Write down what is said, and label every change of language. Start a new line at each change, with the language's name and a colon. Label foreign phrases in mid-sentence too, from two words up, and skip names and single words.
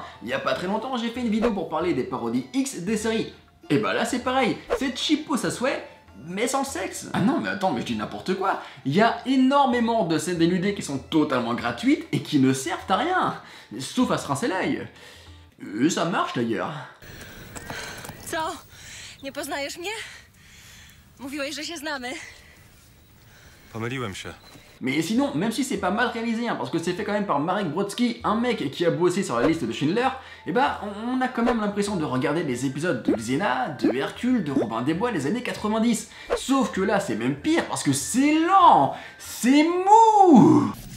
French: Il y a pas très longtemps, j'ai fait une vidéo pour parler des parodies X des séries. Et bah là, c'est pareil, c'est cheapo ça souhait, mais sans sexe. Ah non mais attends, mais je dis n'importe quoi. Il y a énormément de scènes dénudées qui sont totalement gratuites et qui ne servent à rien. Sauf à se rincer l'œil. Et ça marche d'ailleurs.
Polish: Co? Nie poznajesz mnie? Mówiłeś, że się znamy. Pomyliłem się.
French: Mais sinon, même si c'est pas mal réalisé, hein, parce que c'est fait quand même par Marek Brodsky, un mec qui a bossé sur la liste de Schindler, et bah on a quand même l'impression de regarder des épisodes de Xena, de Hercule, de Robin des Bois des années 90. Sauf que là c'est même pire parce que c'est lent, c'est mou.